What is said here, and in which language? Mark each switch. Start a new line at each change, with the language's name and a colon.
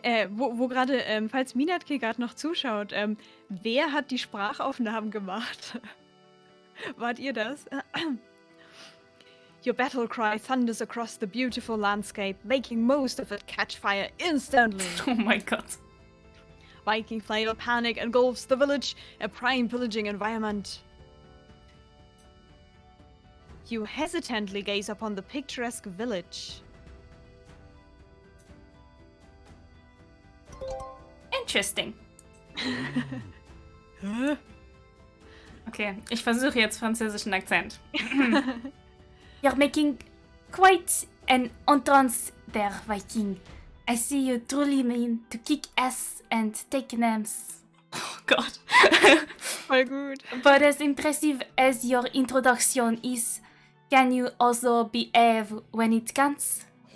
German: Wo gerade, falls Minatke gerade noch zuschaut, wer hat die Sprachaufnahmen gemacht? Wart ihr das?
English: Your battle cry thunders across the beautiful landscape, making most of it catch fire instantly.
German: Oh mein Gott.
English: Viking flail panic engulfs the village, a prime pillaging environment. You hesitantly gaze upon the picturesque village. Interesting.
German: Okay, ich versuche jetzt französischen Akzent.
English: You're making quite an entrance there, Viking. I see you truly mean to kick ass and take names.
German: Oh Gott. Voll gut.
English: But as impressive as your introduction is, can you also behave when it counts?